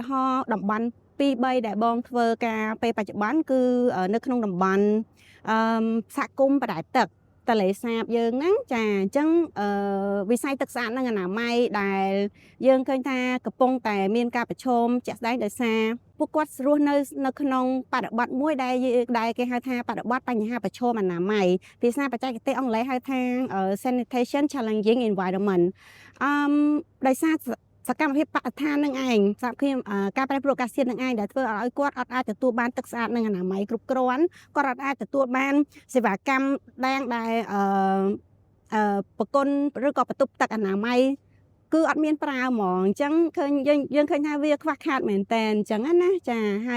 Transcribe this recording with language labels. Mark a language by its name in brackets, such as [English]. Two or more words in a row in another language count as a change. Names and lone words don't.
[Khmer] ហរណ៍តំបន់2 3ដែលបងធ្វើការពេលបច្ចុប្បន្នគឺនៅក្នុងតំបន់សហគមន៍បដែតទឹកទន្លេសាបយើងហ្នឹងចា អញ្ចឹងវិស័យទឹកស្អាតនិងអនាម័យដែលយើងឃើញថាកំពុងតែមានការប្រឈមជាក់ស្ដែងដោយសារពួកគាត់រស់នៅក្នុងបរិបទមួយដែលគេហៅថាបរិបទបញ្ហាប្រឈមអនាម័យភាសាបច្ចេកទេសអង់គ្លេសហៅថា [English] sanitation challenging environment [Khmer] ដោយសារសកម្មភាពបរិស្ថាននឹងឯងសហគ្រាសការប្រែប្រួលអាកាសធាតុនឹងឯងដែលធ្វើឲ្យគាត់អត់អាចទទួលបានទឹកស្អាតនិងអនាម័យគ្រប់គ្រាន់គាត់អត់អាចទទួលបានសេវាកម្មដែល ប្រគុណឬក៏បន្ទប់ទឹកអនាម័យគឺអត់មានប្រើហ្មងអញ្ចឹងឃើញយើងឃើញថាវាខ្វះខាតមែនតើអញ្ចឹងណាចាហើយ